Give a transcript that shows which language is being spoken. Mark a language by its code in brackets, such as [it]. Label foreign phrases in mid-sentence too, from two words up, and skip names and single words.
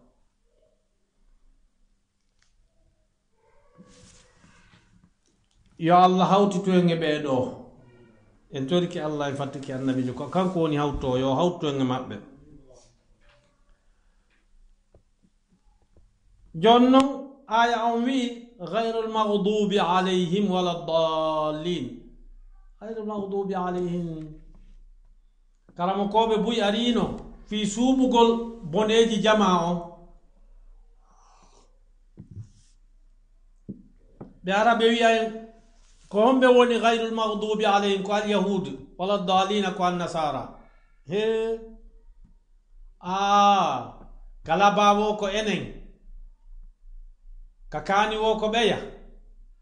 [ff] yo allah hawtitu en e ɓeɗo en toriki allah e fattiki annabijo ko kanko woni hawto yo hawtu en e maɓɓe jonnon aya on wi [ar] غير المغضوب عليهم ولا الضالين غير المغضوب عليهم [ff] karamo koɓe buy arino fi suuɓugol boneji jama on ɓe ara ɓe wiya en ko homɓe woni [ar] غير المغضوب عليهم [ff] ko [ar] اليهود ولا الضالين [ff] ko [ar] النصارى [ff] he kala bawo ko enen ka kani wo ko ɓeya